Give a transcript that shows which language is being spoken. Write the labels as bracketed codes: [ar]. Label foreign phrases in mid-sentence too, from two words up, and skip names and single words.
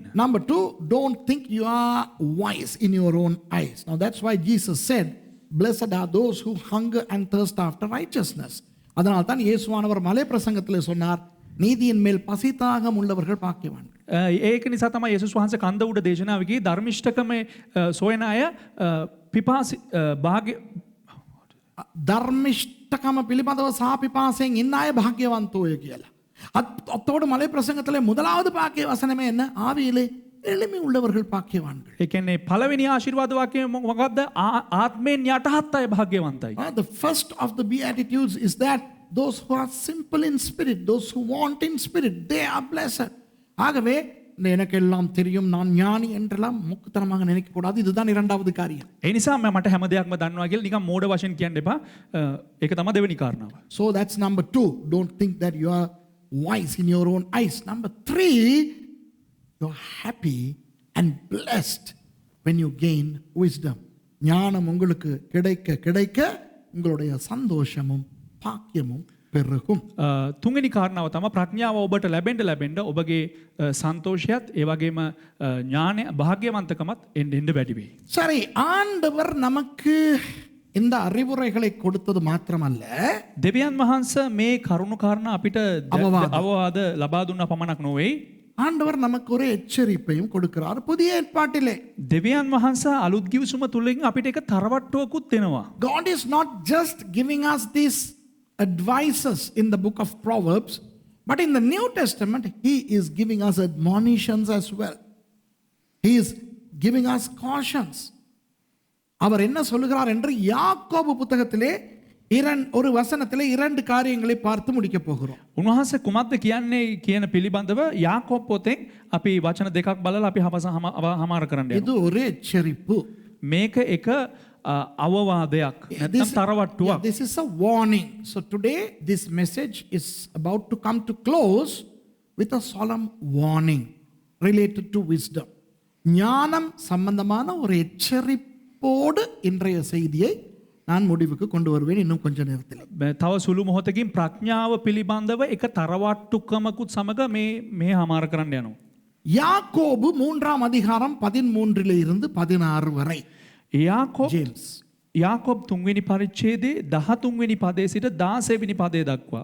[en] Number two, don't think you are wise in your own eyes. Now that's why Jesus said, blessed are those who hunger and thirst after righteousness. [ta] அதனால் தான் இயேசுவானவர் மலை பிரசங்கத்தில் சொன்னார், நீதியின் மேல் பசிதாகம் உள்ளவர்கள் பாக்கியவான்கள். [si] ඒක නිසා තමයි යේසුස් වහන්සේ කන්ද උඩ දේශනාවකදී ධර්මිෂ්ඨකම සොයන අය පිපාසි භාග්‍ය ධර්මිෂ්ඨකම පිළිබඳව සහ පිපාසයෙන් ඉන්න අය භාග්‍යවන්තෝය කියලා. [ta] அத்தோடு மலை பிரசங்கத்திலே முதலாவது பாக்கிய வசனமே என்ன? ஆவியிலே எளிமை உள்ளவர்கள் பாக்கியவான்கள். [si] ඒ කියන්නේ පළවෙනි ආශිර්වාද වාක්‍යය මොකක්ද? ආත්මයෙන් යටහත් අය භාග්‍යවන්තයි. [en] The first of the beatitudes is that those who are simple in spirit, those who want in spirit, they are blessed. [ta] ஆகவே எனக்கு எல்லாம் தெரியும், நான் ஞானி என்றெல்லாம் முக்குத்தனமாக நினைக்க கூடாது. இதுதான் இரண்டாவது காரியம். [si] ඒ නිසා මට හැම දෙයක්ම දන්නවා කියලා නිකන් මෝඩ වශයෙන් කියන්න එපා. ඒක තමයි දෙවෙනි කාරණාව. [en] So that's number 2. Don't think that you are wise in your own eyes. Number 3, you're happy and blessed when you gain wisdom. [ta] ஞானம் உங்களுக்கு கிடைக்க கிடைக்க உங்களுடைய சந்தோஷமும் பாக்கியமும் பெருகும். [si] තුන්වෙනි කාරණාව තමයි ප්‍රඥාව ඔබට ලැබෙන්න ඔබගේ සන්තෝෂයත් ඒ වගේම ඥානය භාග්‍යවන්තකමත් එන්න වැඩි වෙයි. [ta] சரி, ஆண்டவர் நமக்கு இந்த அறிவுரைகளை கொடுத்தது மாத்திரமல்ல, [si] දෙවියන් වහන්සේ මේ කරුණු කාරණා අපිට අවවාද ලබා දුන්නා පමණක් නොවේ. [ta] ஆண்டவர் நமக்கு ஒரு எச்சரிப்பையும் கொடுக்கிறார் புதிய ஏற்பாட்டிலே. [si] දෙවියන් වහන්සේ අලුත් ගිවිසුම තුලින් අපිට එක තරවට්ටුවකුත් දෙනවා. [en] God is not just giving us these advices in the book of Proverbs But in the New Testament, he is giving us admonitions as well. He is giving us cautions. [ta] அவர் என்ன சொல்லுகிறார் என்று யாக்கோபு புத்தகத்திலே ஒரு வசனத்திலே 2 காரியங்களை பார்த்து முடிக்க போகிறோம். [si] උන්වහන්සේ කුමක්ද කියන්නේ කියන පිළිබඳව යාකෝබ් පොතෙන් අපි වචන දෙකක් බලලා අපි හමාර කරන්න [ta] இது [si] යනවා. [ta] ஒரு எச்சரிப்பு. [si] මේක එක අවවාදයක් නැත්නම් තරවට්ටුවක්. [en] This is a warning. So today this message is about to come to close with a solemn warning related to wisdom. [ta] ஞானம் சம்பந்தமான ஒரு எச்சரிப்போடு இன்றைய செய்தியை நான் முடிவுக்கு கொண்டு வருவேன் இன்னும் கொஞ்ச நேரத்தில். [si] තව සුළු මොහොතකින් ප්‍රඥාව පිළිබඳව එක තරවට්ටුකමකුත් සමග මේ හමාර කරන්න යනවා. [ta] யாக்கோபு 3ஆம் அதிகாரம் 13 இருந்து 16 வரை. James. [si] යාකෝබ් 3 වෙනි පරිච්ඡේදයේ 13 වෙනි පදයේ සිට 16 වෙනි පදයේ දක්වා.